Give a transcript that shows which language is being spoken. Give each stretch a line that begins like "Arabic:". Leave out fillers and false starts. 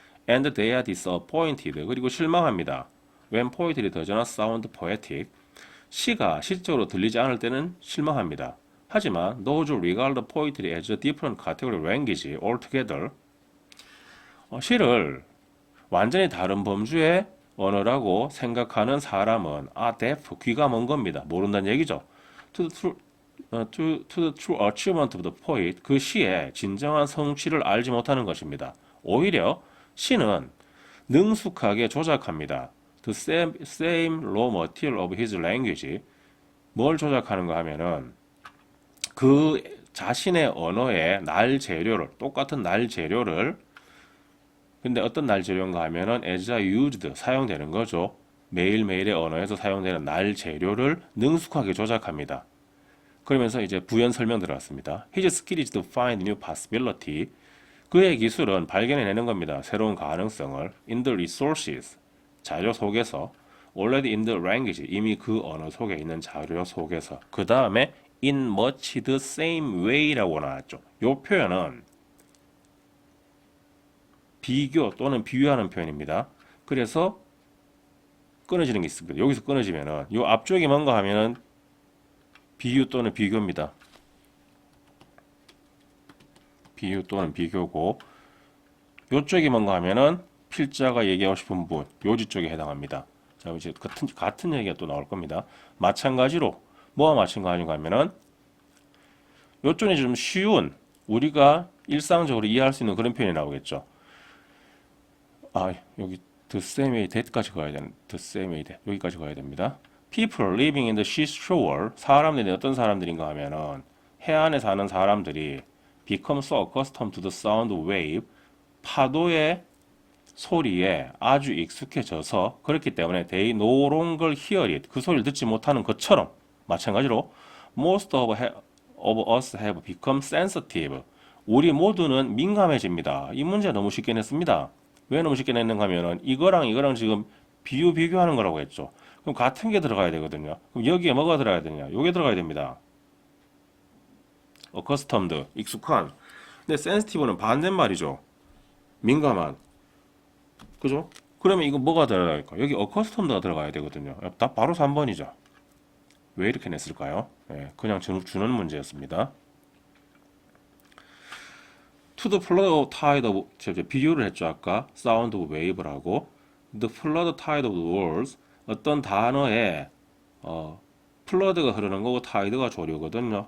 English: And they are disappointed.
Korean: 그리고 실망합니다.
English: When poetry does not sound poetic.
Korean: 시가 시적으로 들리지 않을 때는 실망합니다. 하지만
English: those who regard poetry as a different category of language altogether
Korean: 시를 완전히 다른 범주의 언어라고 생각하는 사람은
English: deaf,
Korean: 귀가 먼 겁니다. 모른다는 얘기죠.
English: To the true achievement of the poet,
Korean: 그 시의 진정한 성취를 알지 못하는 것입니다. 오히려 시는 능숙하게 조작합니다.
English: The same raw material of his language.
Korean: 뭘 조작하는가 하면은 그 자신의 언어의 날 재료를 똑같은 날 재료를 근데 어떤 날 재료인가 하면은
English: as used
Korean: 사용되는 거죠. 매일매일의 언어에서 사용되는 날 재료를 능숙하게 조작합니다. 그러면서 이제 부연 설명 들어갔습니다.
English: His skill is to find new possibility.
Korean: 그의 기술은 발견해내는 겁니다. 새로운 가능성을
English: in the resources
Korean: 자료 속에서
English: already in the language
Korean: 이미 그 언어 속에 있는 자료 속에서 그 다음에
English: in much the same way
Korean: 라고 나왔죠. 이 표현은 비교 또는 비유하는 표현입니다. 그래서 끊어지는 게 있습니다. 여기서 끊어지면은 이 앞쪽이 뭔가 하면은 비유 또는 비교입니다. 비유 또는 비교고 이쪽이 뭔가 하면은 필자가 얘기하고 싶은 부분 요지 쪽에 해당합니다. 자, 이제 같은 얘기가 또 나올 겁니다. 마찬가지로 뭐와 마찬가지인가 하면은 요쪽이 좀 쉬운 우리가 일상적으로 이해할 수 있는 그런 표현이 나오겠죠. 여기
English: the same way that
Korean: 까지 가야 되는 the same way that 여기까지 가야 됩니다.
English: People living in the seashore
Korean: 사람들이 어떤 사람들인가 하면은 해안에 사는 사람들이
English: become so accustomed to the sound of wave
Korean: 파도의 소리에 아주 익숙해져서 그렇기 때문에
English: they no longer hear it
Korean: 그 소리를 듣지 못하는 것처럼 마찬가지로
English: most of us have become sensitive
Korean: 우리 모두는 민감해집니다. 이 문제 너무 쉽게 냈습니다. 왜 너무 쉽게 냈는가 하면은 이거랑 지금 비교하는 거라고 했죠. 그럼 같은 게 들어가야 되거든요. 그럼 여기에 뭐가 들어가야 되냐? 요게 들어가야 됩니다. accustomed 익숙한. 근데 sensitive는 반대말이죠. 민감한. 그죠? 그러면 이거 뭐가 들어갈까? 여기 accustomed가 들어가야 되거든요. 답 바로 3번이죠. 왜 이렇게 냈을까요? 그냥 주는 문제였습니다.
English: To the flood tide of
Korean: 비교를 했죠 아까
English: sound of wave라고 the flood tide of the words
Korean: 어떤 단어에
English: flood
Korean: 가 흐르는 거고
English: tide
Korean: 가 조류거든요.